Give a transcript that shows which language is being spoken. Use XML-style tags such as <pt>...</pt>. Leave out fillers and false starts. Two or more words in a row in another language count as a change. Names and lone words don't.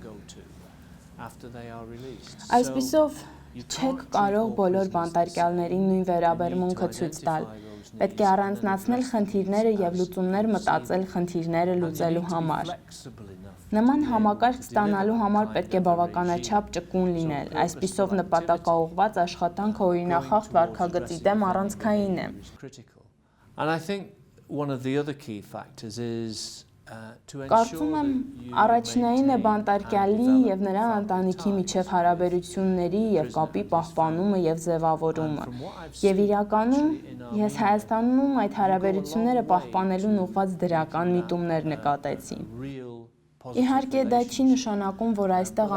<hy>Այսպիսով չեք կարող բոլոր բանտարկյալներին նույն վերաբերմունքը ցույց տալ։ Պետք է առանձնացնել խնդիրները եւ լուծումներ մտածել խնդիրները լուծելու համար։ Նման համակարգ ստանալու համար պետք է բավականաչափ ճկուն լինել, այսպիսով նպատակաուղղված աշխատանքը օրինախախտ վարքագծի դեմ առանցքային է։</hy> <en>And I think one of the other key factors is</en> <hy>Կարծում եմ, առաջնային է բանտարկյալի եւ նրա ընտանիքի միջև հարաբերությունների եւ կապի պահպանումը եւ ձևավորումը։ Եվ իրականում ես Հայաստանում այդ հարաբերությունները պահպանելուն ուղղված դրական միտումներ նկատեցի։ Իհարկե դա չի նշանակում, որ այստեղ</hy>